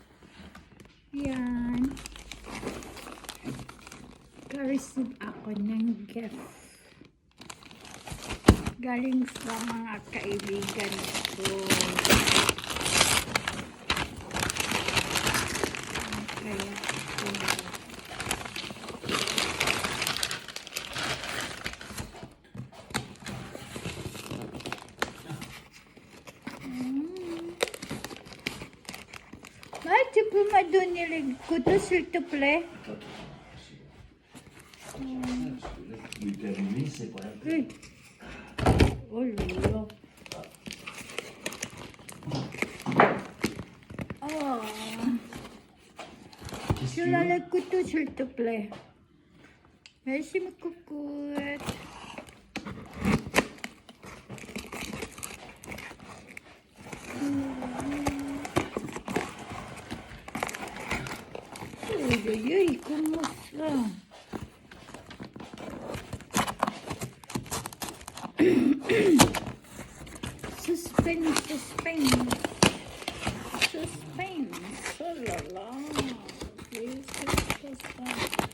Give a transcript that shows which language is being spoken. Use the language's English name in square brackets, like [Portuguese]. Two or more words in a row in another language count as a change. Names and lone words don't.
[Filipino] Yan. Ka-receive ako ng gift. Galing sa mga kaibigan ko. Kaya ito. [French] Tu peux me donner le couteau s'il te plaît? Lui terminer, c'est pas la Oui. Oh là là. Oh. Tu as le couteau s'il te plaît? Merci ma coucoute. [Filipino] Ay, kumusta? [English] Suspense, suspense. Suspense. [French] Oh la la. [English] Please, suspense.